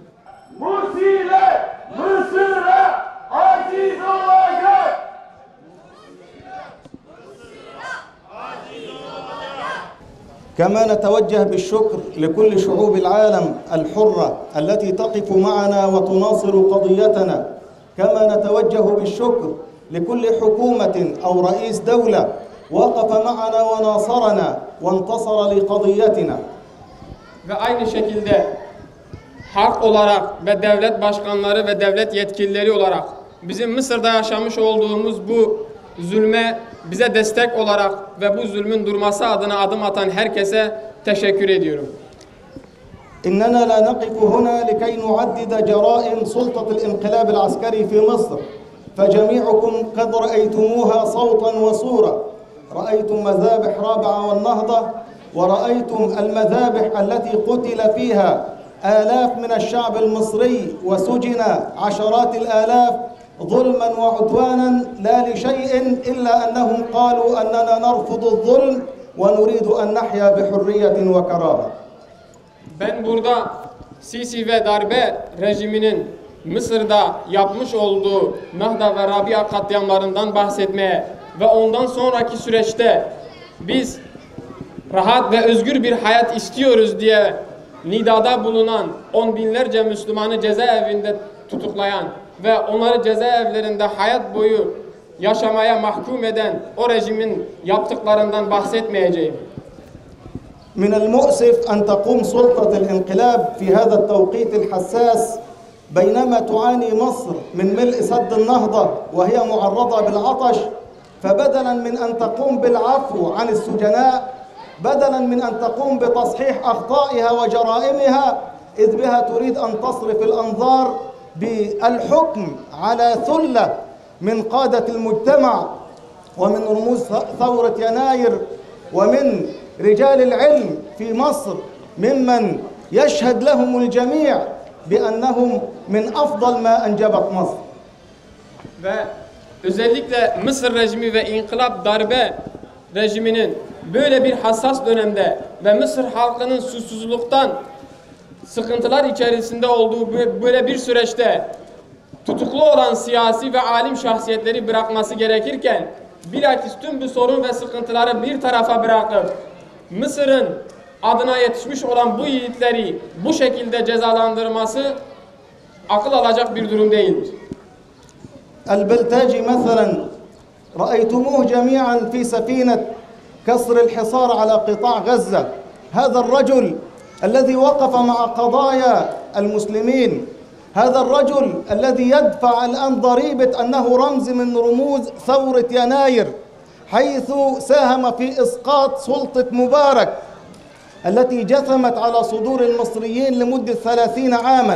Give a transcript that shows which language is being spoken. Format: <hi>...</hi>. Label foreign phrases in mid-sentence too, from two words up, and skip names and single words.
<tr>Mursi'yle Mısır'a aciz olacak.</tr> <ar>كما نتوجه بالشكر لكل شعوب العالم الحرة التي تقف معنا وتناصر قضيتنا، كما نتوجه بالشكر لكل حكومة أو رئيس دولة وقف معنا وناصرنا وانتصر لقضيتنا.</ar> <tr>Ve aynı şekilde halk olarak ve devlet başkanları ve devlet yetkilileri olarak bizim Mısır'da yaşamış olduğumuz bu zulme bize destek olarak ve bu zulmün durması adına adım atan herkese teşekkür ediyorum.</tr> <ar>إننا لا نقف هنا لكي نعدد جرائم سلطة الانقلاب العسكري في مصر، فجميعكم قد رأيتموها صوتا وصورة. رأيتم مذابح رابعة والنهضة، ورأيتم المذابح التي قتل فيها آلاف من الشعب المصري وسجن عشرات الآلاف ظلما وعدوانا لا لشيء إلا أنهم قالوا أننا نرفض الظلم ونريد أن نحيا بحرية وكرامة.</ar> <tr>Ben burada Sisi ve darbe rejiminin Mısır'da yapmış olduğu Nahda ve Rabia katliamlarından bahsetmeye ve ondan sonraki süreçte biz rahat ve özgür bir hayat istiyoruz diye nidada bulunan on binlerce Müslümanı cezaevinde tutuklayan ve onları cezaevlerinde hayat boyu yaşamaya mahkum eden o rejimin yaptıklarından bahsetmeyeceğim.</tr> <ar>من المؤسف أن تقوم سلطة الانقلاب في هذا التوقيت الحساس بينما تعاني مصر من ملء سد النهضة وهي معرضة بالعطش، فبدلا من أن تقوم بالعفو عن السجناء، بدلا من أن تقوم بتصحيح أخطائها وجرائمها، إذ بها تريد أن تصرف الأنظار بالحكم على ثلة من قادة المجتمع ومن رموز ثورة يناير ومن رجال العلم في مصر ممن يشهد لهم الجميع بأنهم من أفضل ما أنجبت مصر.</ar> <tr>Ve özellikle Mısır rejimi ve inkılap darbe rejiminin böyle bir hassas dönemde ve Mısır halkının susuzluktan sıkıntılar içerisinde olduğu böyle bir süreçte tutuklu olan siyasi ve alim şahsiyetleri bırakması gerekirken bilakis tüm bu sorun ve sıkıntıları bir tarafa bırakıp Mısır'ın adına yetişmiş olan bu yiğitleri bu şekilde cezalandırması akıl alacak bir durum değildir.</tr> <ar>البلتاجي مثلا رأيتموه جميعا في سفينة كسر الحصار على قطاع غزة. هذا الرجل الذي وقف مع قضايا المسلمين، هذا الرجل الذي يدفع الآن ضريبة أنه رمز من رموز ثورة يناير، حيث ساهم في إسقاط سلطة مبارك التي جثمت على صدور المصريين لمدة 30 عاما.</ar>